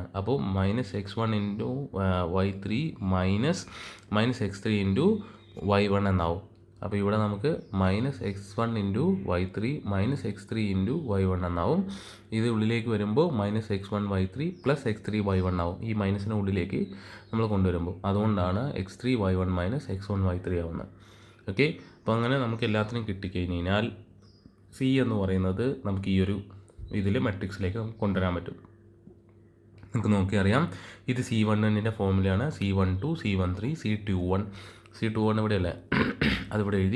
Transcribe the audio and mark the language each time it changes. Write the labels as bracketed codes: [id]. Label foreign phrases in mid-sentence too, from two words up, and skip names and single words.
[ml] അപ്പോൾ [en] -x1 into y3 minus x3 into y1 [ml] എന്നാവും. അപ്പോൾ ഇവിടെ നമുക്ക് [en] -x1 into y3 -x3 into y1 [ml] എന്നാവും. ഇത് ഉള്ളിലേക്ക് വരുമ്പോൾ [en] -x1 y3 plus x3 y1 [ml] ആവും. ഈ മൈനസിന് ഉള്ളിലേക്ക് നമ്മൾ കൊണ്ടുവരുമ്പോൾ അതുകൊണ്ടാണ് x3 y1 -x1 y3 ആവുന്നത്. ഓക്കെ. അപ്പോൾ അങ്ങനെ നമുക്ക് എല്ലാത്തിനും കിട്ടിക്കഴിഞ്ഞാൽ സി എന്ന് പറയുന്നത് നമുക്ക് ഈ ഒരു ഇതിൽ മെട്രിക്സിലേക്ക് നമുക്ക് കൊണ്ടുവരാൻ പറ്റും. നമുക്ക് നോക്കിയറിയാം, ഇത് C11ൻ്റെ ഫോർമുലയാണ്. C12 C13 C21 ഇവിടെ അല്ലേ, അതിവിടെ എഴുതി.